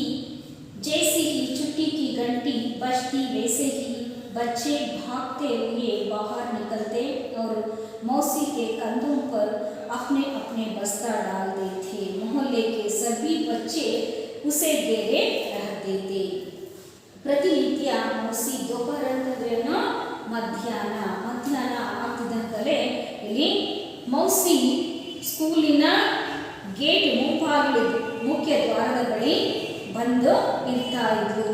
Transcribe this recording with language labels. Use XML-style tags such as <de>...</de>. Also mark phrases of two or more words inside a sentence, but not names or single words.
<hi>जैसे ही छुट्टी की घंटी बजती वैसे ही बच्चे भागते हुए बाहर निकलते और मौसी के कंधों पर अपने अपने बस्ता डालते थे. मोहल्ले के सभी बच्चे उसे घेरे रहते थे.</hi> <kn>ಪ್ರತಿನಿತ್ಯ ಮೌಸಿ ದೋಪಹರ ಅಂತಂದ್ರೇನು? ಮಧ್ಯಾಹ್ನ. ಮಧ್ಯಾಹ್ನ ಆಗ್ತಿದ್ದಂತಲೇ ಇಲ್ಲಿ ಮೌಸಿ ಸ್ಕೂಲಿನ ಗೇಟ್ ಮುಂಭಾಗದ ಮುಖ್ಯ ದ್ವಾರದ ಬಳಿ ಬಂದು ಇರ್ತಾ ಇದ್ರು.</kn>